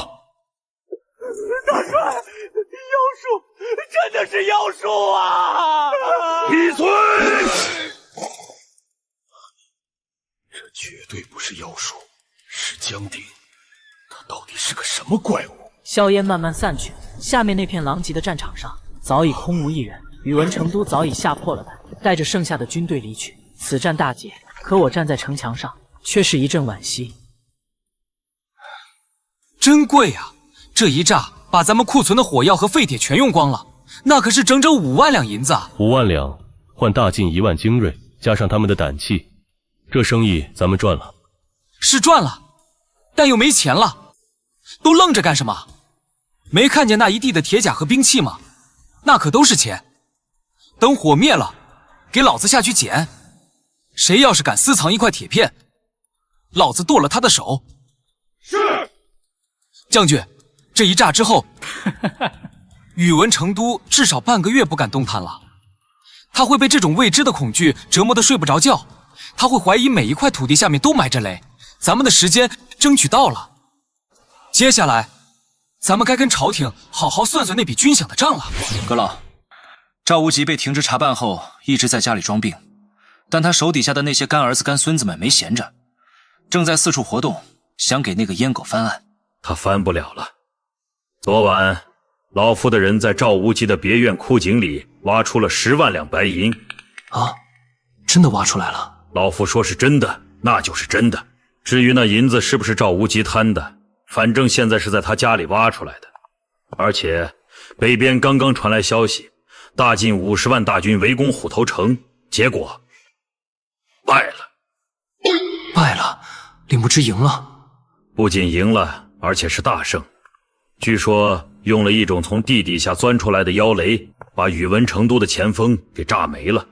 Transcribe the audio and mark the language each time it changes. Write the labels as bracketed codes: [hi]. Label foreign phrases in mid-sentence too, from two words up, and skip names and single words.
[zh] 大帅，妖术，真的是妖术啊！闭嘴！这绝对不是妖术，是江鼎。他到底是个什么怪物？硝烟慢慢散去，下面那片狼藉的戰場上早已空無一人。宇文成都早已嚇破了膽，帶着剩下的軍隊離去。此戰大捷，可我站在城牆上，卻是一陣惋惜。真貴啊！這一炸把咱們庫存的火藥和廢鐵全用光了，那可是整整5萬兩銀子啊！5萬兩換大晉1萬精銳，加上他們的膽氣，這生意咱們賺了。是賺了，但又沒錢了，都愣着幹什麼？沒看見那一地的鐵甲和兵器嗎？那可都是錢。等火滅了，給老子下去撿。誰要是敢私藏一塊鐵片，老子剁了他的手。是。將軍，這一炸之後，宇文成都至少半個月不敢動彈了。他會被這種未知的恐懼折磨得睡不着覺，他會懷疑每一塊土地下面都埋着雷。咱們的時間爭取到了，接下來咱們該跟朝廷好好算算那筆軍饷的賬了。閣老，趙無極被停職查辦後，一直在家裡裝病，但他手底下的那些乾兒子乾孫子們沒閒着，正在四處活動，想給那個閹狗翻案。他翻不了了。昨晚老夫的人在趙無極的別院枯井裡挖出了10萬兩白銀。啊，真的挖出來了？老夫說是真的，那就是真的。至於那銀子是不是趙無極貪的，反正現在是在他家裡挖出來的。而且北邊剛剛傳來消息，大晉50萬大軍圍攻虎頭城，結果敗了。敗了？李牧之贏了？不僅贏了，而且是大勝。據說用了一種從地底下鑽出來的妖雷，把宇文成都的前鋒給炸沒了。